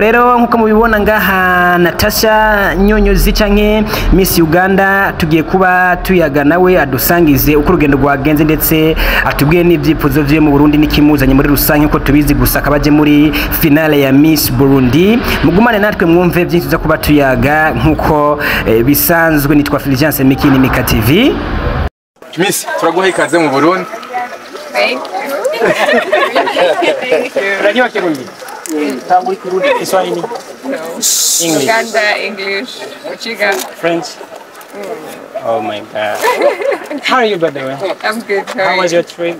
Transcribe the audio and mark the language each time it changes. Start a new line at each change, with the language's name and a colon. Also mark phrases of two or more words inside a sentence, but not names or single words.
Rundi: Rero nkuko mubibona ngaha Natasha Nyonyozi canke Miss Uganda tugiye kuba tuyaga nawe adusangize uko urugendo rwagenze, ndetse atubwiye n'ibyifuzo vye mu Burundi n'ikimuzanye muri rusange, uko tubizi gusa akabaje muri finale ya Miss Burundi. Mugumane natwe mwumve byinshi zo kuba tuyaga nkuko bisanzwe. Nitwa Fulgence Miki ni Mika TV. Miss, turaguha ikaze mu Burundi.
English: Thank you.
Swahili: Unajua Kirundi? Tangu Kirundi Kiswahili.
English: English. Uganda, English, Uchiga. French. Oh my God. How are you, by the way? I'm good. How was your trip?